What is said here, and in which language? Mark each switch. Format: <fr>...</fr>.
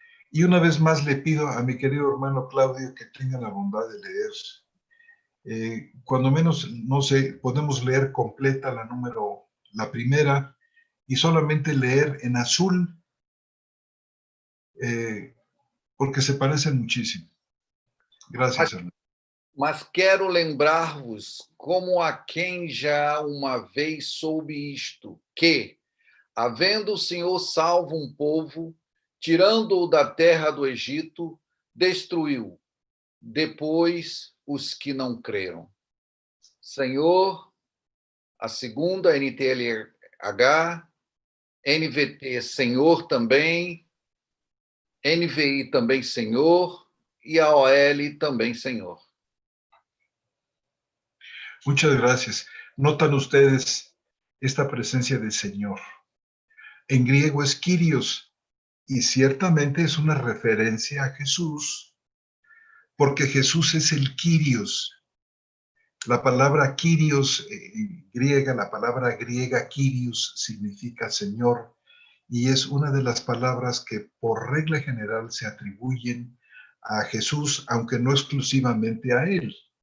<es>Y una vez más le pido a mi querido hermano Claudio que tenga la bondad de leer. Cuando menos, no sé, podemos leer completa la primera, y solamente leer en azul, porque se parecen muchísimo. Gracias, hermano.</es> <pt>Mas quero lembrar-vos, como a quem já uma vez soube isto, que, havendo o Senhor salvo um povo, tirando-o da terra do Egito, destruiu depois os que não creram. Senhor, a segunda NTLH, NVT Senhor também, NVI também Senhor e a OL também Senhor.</pt> <es>Muchas gracias. Notan ustedes esta presencia de Señor. En griego es Kyrios, y ciertamente es una referencia a Jesús, porque Jesús es el Kyrios. La palabra Kyrios griega, la palabra griega Kyrios significa Señor, y es una de las palabras que por regla general se atribuyen a Jesús, aunque no exclusivamente a Él.</es>